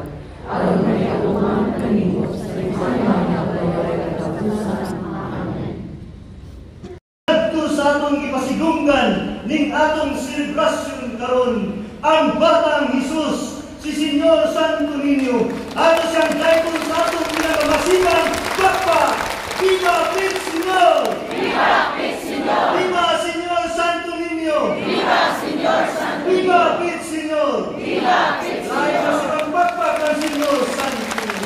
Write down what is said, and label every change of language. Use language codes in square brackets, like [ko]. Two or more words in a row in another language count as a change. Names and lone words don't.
[ceb] Aron na iauman kanimo sa limaya na bayay katapusan. Amen. Ito sa atong ipasigunggan ning atong selebrasyon karon ang Batang Hesus, si Senyor Santo Niño, ato siyang title sa atong pinakamasigang Papa. [es] Viva Cristo Señor! Viva Cristo Señor! Viva Señor Santo Niño! Viva Señor Santo Niño! Viva Cristo Señor! Viva Cristo Señor! [ceb] Ay, masakang Papa ng Señor Santo Niño!